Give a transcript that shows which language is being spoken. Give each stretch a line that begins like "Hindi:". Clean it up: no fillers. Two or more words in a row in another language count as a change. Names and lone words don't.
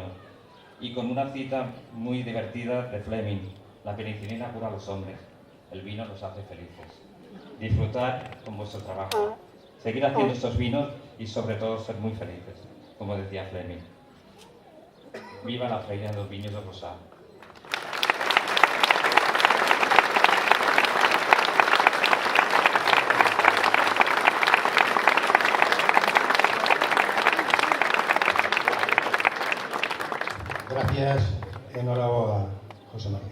Spanish: Y con una cita muy divertida de Fleming: la penicilina cura a los hombres, el vino los hace felices. Disfrutar con vuestro trabajo, seguir haciendo estos vinos y sobre todo ser muy felices, como decía Fleming. Viva la Feira dos Viños do Rosal. Gracias, enhoraboa, José María.